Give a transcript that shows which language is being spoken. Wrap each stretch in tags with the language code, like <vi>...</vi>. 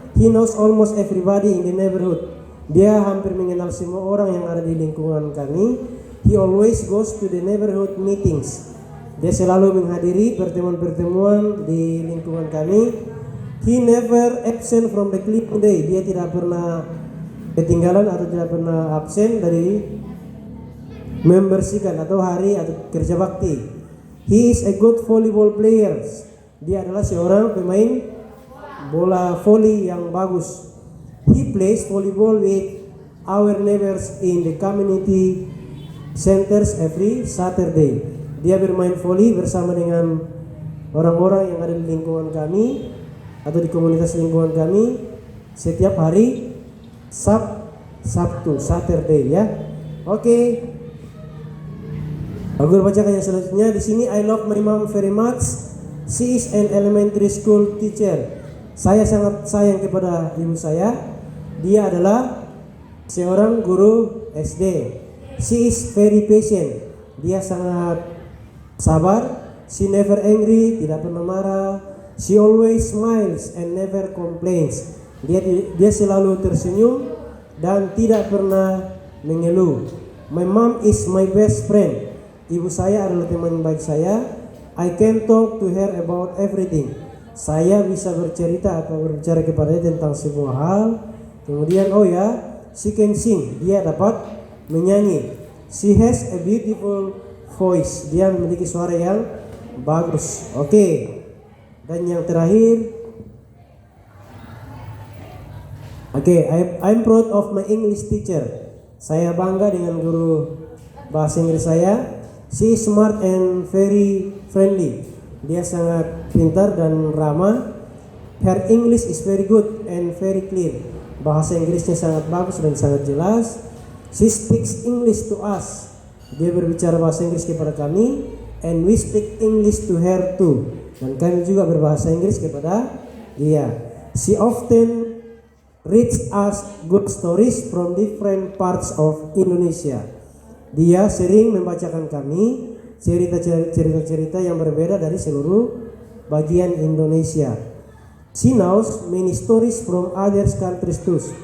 <en>He knows almost everybody in the neighborhood.</en> <id>Dia hampir mengenal semua orang yang ada di lingkungan kami.</id> <en>He always goes to the neighborhood meetings.</en> <id>Dia selalu menghadiri pertemuan-pertemuan di lingkungan kami.</id> <en>He never absent from the cleaning day.</en> <id>Dia tidak pernah ketinggalan atau tidak pernah absen dari membersihkan atau hari atau kerja bakti.</id> <en>He is a good volleyball player.</en> <id>Dia adalah seorang pemain bola voli yang bagus.</id> <en>He plays volleyball with our neighbors in the community centers every Saturday.</en> <id>Dia bermain voli bersama dengan orang-orang yang ada di lingkungan kami atau di komunitas lingkungan kami setiap hari Sabtu, Saturday ya. Oke. Aku bacakan yang selanjutnya. Di sini</id> <en>I love my mom very much. She is an elementary school teacher.</en> <id>Saya sangat sayang kepada ibu saya. Dia adalah seorang guru SD.</id> <en>She is very patient.</en> <id>Dia sangat sabar.</id> <en>She never angry,</en> <id>tidak pernah marah.</id> <en>She always smiles and never complains.</en> <id>Dia selalu tersenyum dan tidak pernah mengeluh.</id> <en>My mom is my best friend.</en> <id>Ibu saya adalah teman baik saya.</id> <en>I can talk to her about everything.</en> <id>Saya bisa bercerita atau berbicara kepadanya tentang semua hal. Kemudian</id> <en>she can sing.</en> <id>Dia dapat menyanyi.</id> <en>She has a beautiful voice.</en> <id>Dia memiliki suara yang bagus. Oke. Dan yang terakhir,</id> <en>I'm proud of my English teacher.</en> <id>Saya bangga dengan guru bahasa Inggris saya.</id> <en>She is smart and very friendly.</en> <id>Dia sangat pintar dan ramah.</id> <en>Her English is very good and very clear.</en> <id>Bahasa Inggrisnya sangat bagus dan sangat jelas.</id> <en>She speaks English to us.</en> <id>Dia berbicara bahasa Inggris kepada kami.</id> <en>And we speak English to her too.</en> <id>Dan kami juga berbahasa Inggris kepada dia.</id> <en>She often reads us good stories from different parts of Indonesia.</en> <id>Dia sering membacakan kami cerita-cerita yang berbeda dari seluruh bagian Indonesia.</id> <en>She knows many stories from other countries too.</en>